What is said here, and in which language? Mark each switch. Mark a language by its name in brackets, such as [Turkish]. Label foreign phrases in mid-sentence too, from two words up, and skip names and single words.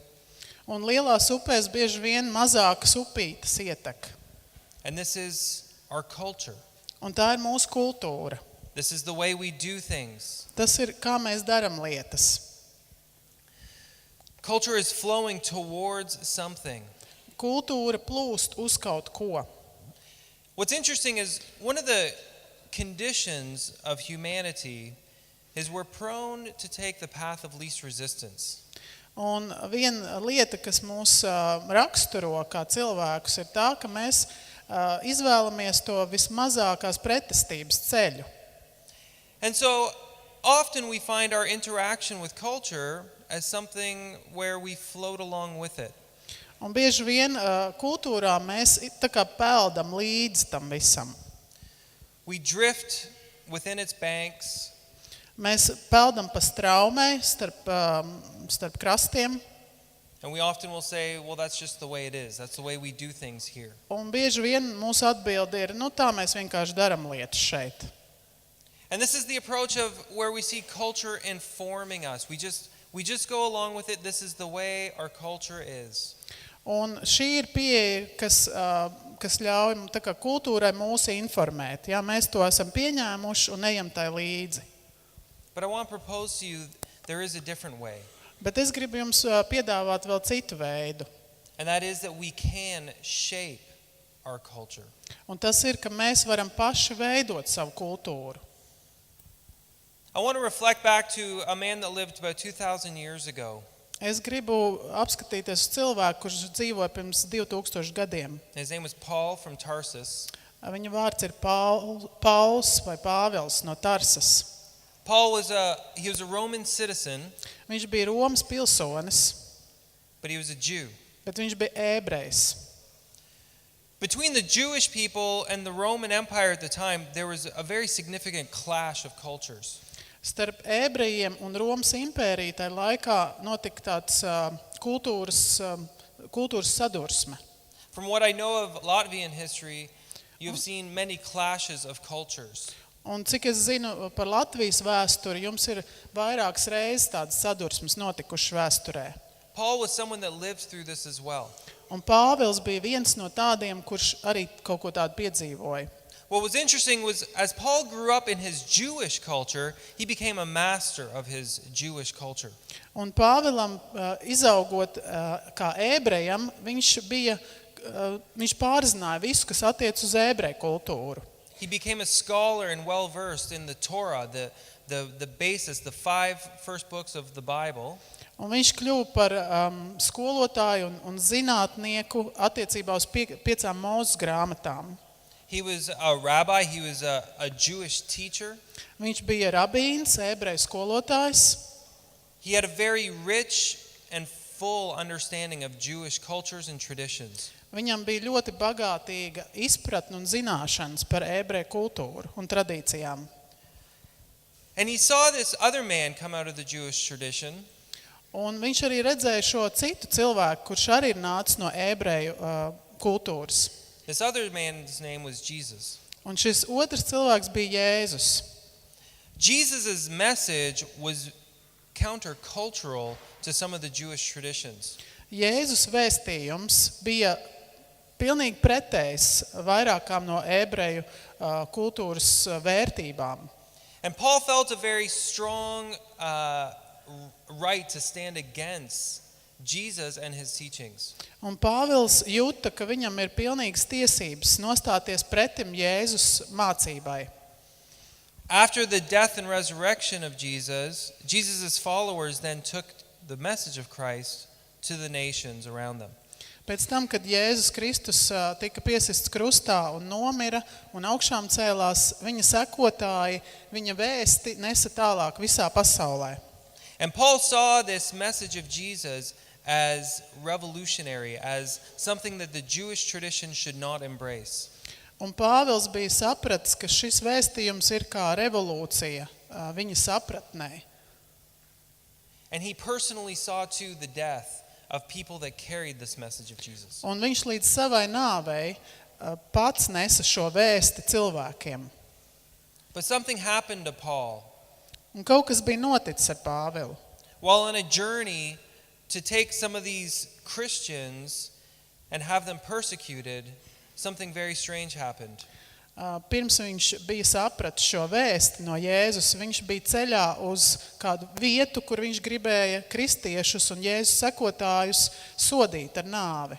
[Latvian] Un lielās upēs bieži vien mazākas upītes ietek. [English] And this is our culture. [Latvian] Un tā ir mūsu kultūra. [English] This is the way we do things. [Latvian] Tas ir, kā mēs darām lietas. [English] Culture is flowing towards something. [Latvian] Kultūra plūst uz kaut ko. [English] What's interesting is one of the conditions of humanity is we're prone to take the path of least resistance. [Latvian] Un viena lieta, kas mūs raksturo kā cilvēkus, ir tā, ka mēs izvēlamies to vismazākās pretestības ceļu. [English] And so often we find our interaction with culture as something where we float along with it. [Latvian] Un bieži vien kultūrā mēs tā kā peldam līdz tam visam. [English] We drift within its banks. [Latvian] Mēs peldam pa straumei starp krastiem. [English] And we often will say, well, that's just the way it is. That's the way we do things here. [Latvian] Un bieži vien mūsu atbilde ir, tā mēs vienkārši daram lietas šeit. [English] And this is the approach of where we see culture informing us. We just go along with it. This is the way our culture is. [Latvian] Un šī ir pieeja, kas ļauj tā kā kultūrai mūs informēt. Jā, mēs to esam pieņēmuši un ejam tai līdzi. [English] But I want to propose to you, there is a different way. [Latvian] Bet es gribu jums piedāvāt vēl citu veidu. [English] And that is that we can shape our culture. [Latvian] Un tas ir, ka mēs varam paši veidot savu kultūru. [English] I want to reflect back to a man that lived about 2,000 years ago. [Latvian] Es gribu apskatīties uz cilvēku, kurš dzīvoja pirms 2000 gadiem. [English] His name was Paul from Tarsus. [Latvian] Viņa vārds ir Pauls vai Pāvils no Tarsas. [English] Paul was a Roman citizen, [Latvian] Viņš bija Romas pilsonis, [English] but he was a Jew. [Latvian] bet viņš bija ebrejs. [English] Between the Jewish people and the Roman Empire at the time, there was a very significant clash of cultures. [Latvian] Starp ebrejiem un Romas impēriju tajā laikā notika tāds kultūras sadursme. [English] From what I know of Latvian history, you have seen many clashes of cultures. [Latvian] Un cik es zinu par Latvijas vēsturi, jums ir vairākas reizes tādas sadursmes notikušas vēsturē. [English] Paul was someone that lived through this as well. [Latvian] Un Pāvils bija viens no tādiem, kurš arī kaut ko tādu piedzīvoja. [English] What was interesting was, as Paul grew up in his Jewish culture, he became a master of his Jewish culture. [Latvian] Un Pāvilam izaugot kā ebrejam, viņš pārzināja visu, kas attiec uz ebreju kultūru. [English] He became a scholar and well-versed in the Torah, the basis, the 5 first books of the Bible. [Latvian] Un viņš kļuva par skolotāju un zinātnieku attiecībā uz 5 Mūzes grāmatām. [English] He was a rabbi, he was a Jewish teacher. [Latvian] Viņš bija rabīns, ebreju skolotājs. [English] He had a very rich and full understanding of Jewish cultures and traditions. [Latvian] Viņam bija ļoti bagātīga izpratne un zināšanas par ebreju kultūru un tradīcijām. [English] And he saw this other man come out of the Jewish tradition. [Latvian] Un viņš arī redzēja šo citu cilvēku, kurš arī ir nācis no ebreju kultūras. [English] This other man's name was Jesus. [Latvian] Un šis otrs cilvēks bija Jēzus. [English] Jesus' message was countercultural to some of the Jewish traditions. [Latvian] Jēzus vēstījums bija pilnīgi pretējs vairākām no ebreju kultūras vērtībām. [English] And Paul felt a very strong right to stand against Jesus and his teachings. [Latvian] Un Pāvils jūta, ka viņam ir pilnīgas tiesības nostāties pretim Jēzus mācībai. [English] After the death and resurrection of Jesus, Jesus' followers then took the message of Christ to the nations around them. [Latvian] Pēc tam, kad Jēzus Kristus tika piesists krustā un nomira un augšām cēlās, viņa sekotāji, viņa vēsti nesa tālāk visā pasaulē. [English] And Paul saw this message of Jesus as revolutionary, as something that the Jewish tradition should not embrace. [Latvian] Un Pāvils bija sapratis, ka šis vēstījums ir kā revolūcija viņa sapratnē. [English] And he personally saw to the death of people that carried this message of Jesus. [Latvian] Un viņš līdz savai nāvei pats nesa šo vēsti cilvēkiem. [English] But something happened to Paul. [Latvian] Un kaut kas bija noticis ar Pāvilu. [English] While on a journey to take some of these Christians and have them persecuted, something very strange happened. [Latvian] Pirms viņš bija sapratis šo vēsti no Jēzus, viņš bija ceļā uz kādu vietu, kur viņš gribēja kristiešus un Jēzus sekotājus sodīt ar nāvi.